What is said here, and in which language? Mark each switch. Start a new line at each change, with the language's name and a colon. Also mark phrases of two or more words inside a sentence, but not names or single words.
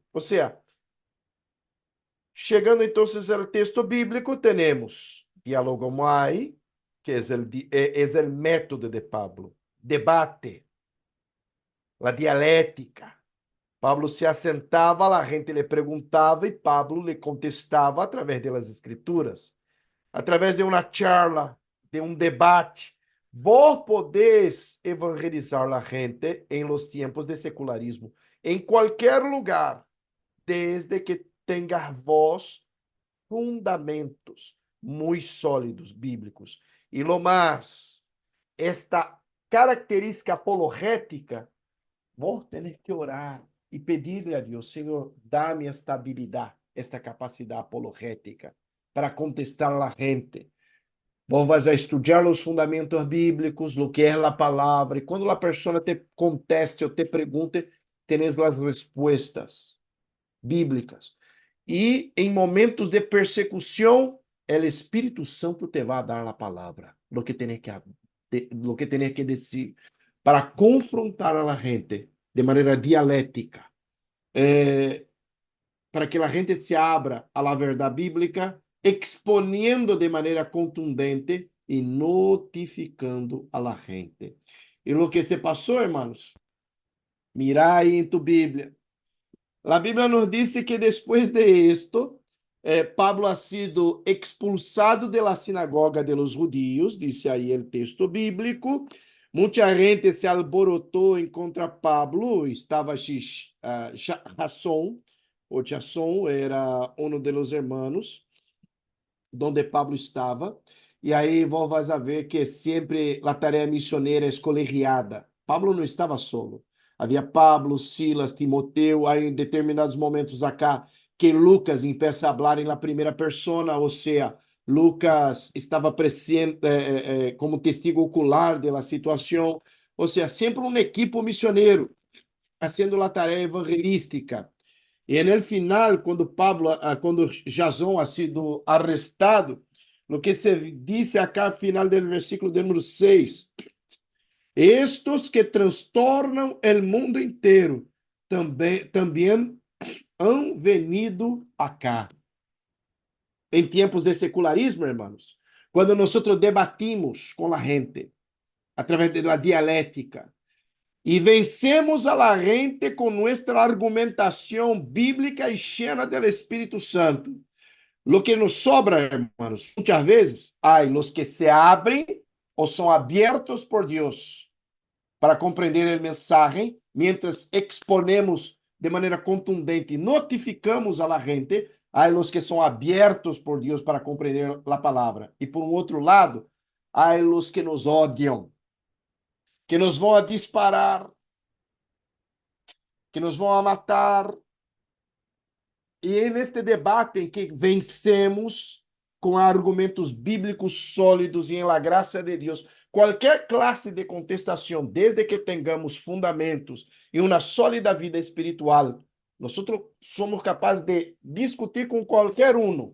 Portuguese: Ou seja, chegando então ao texto bíblico, temos dialogomai, que é o método de Pablo, debate, a dialética. Pablo se assentava, a gente lhe perguntava e Pablo lhe contestava através das escrituras, através de uma charla, de um debate.
Spanish: Vos podés
Portuguese: evangelizar a gente em
Spanish: los tiempos de secularismo,
Portuguese: em qualquer lugar, desde que
Spanish: tengas vos
Portuguese: fundamentos muito sólidos bíblicos. E lo mais, esta característica apologética,
Spanish: vos tenés que orar,
Portuguese: e pedir-lhe a Deus, Senhor, dá-me esta habilidade, esta capacidade apologética para contestar a gente.
Spanish: Vos vas a
Portuguese: estudar os fundamentos bíblicos, o que é a palavra, e quando a pessoa te conteste ou te pergunte, tens as respostas bíblicas. E em momentos de persecução, o Espírito Santo te vai dar a palavra,
Spanish: lo que tienes que
Portuguese: dizer, para confrontar
Spanish: a la gente
Portuguese: de maneira dialética, para que a gente se abra
Spanish: a la
Portuguese: verdade bíblica, exponiendo de maneira contundente e notificando
Spanish: a la gente.
Portuguese: E o que se passou, hermanos? Mira aí em tu Bíblia. A Bíblia nos diz que depois de esto, Pablo
Spanish: ha sido expulsado de la sinagoga de los judíos,
Portuguese: disse aí o texto bíblico. Muita gente se alborotou em contra Pablo, estava Jasón, o Jasón era um
Spanish: de los hermanos, donde
Portuguese: Pablo estava. E aí vamos a ver que sempre a tarefa missioneira é colegiada. Pablo não estava solo. Havia Pablo, Silas, Timoteu, aí em determinados momentos acá, que Lucas empieza a falar em primeira persona, ou seja, Lucas estava presente como
Spanish: testigo ocular
Portuguese: da situação, ou seja, sempre um equipo missioneiro, fazendo a tarefa evangelística. E no final, quando Jasón
Spanish: ha sido arrestado,
Portuguese: no que se disse
Spanish: acá al final
Portuguese: do versículo de número 6, estos que transtornam o mundo inteiro também
Spanish: han venido acá.
Portuguese: Em tempos de secularismo, hermanos, quando nós debatimos com a gente, através da dialética, e vencemos
Spanish: a la gente
Portuguese: com nossa argumentação bíblica e cheia do Espírito Santo.
Spanish: Lo que nos sobra, hermanos,
Portuguese: muitas vezes,
Spanish: hay los que
Portuguese: se abrem ou são abertos por Deus para compreender o mensagem,
Spanish: mientras exponemos
Portuguese: de maneira contundente e notificamos
Spanish: a la gente, hay los que
Portuguese: são abertos por Deus para compreender a palavra. E por um outro lado,
Spanish: hay los que
Portuguese: nos odiam, que nos vão a disparar, que nos vão a matar. E é neste debate em que vencemos com argumentos bíblicos sólidos e em la graça de Deus qualquer classe de contestação, desde que tenhamos fundamentos e uma sólida vida espiritual, nós somos capazes de discutir com qualquer um.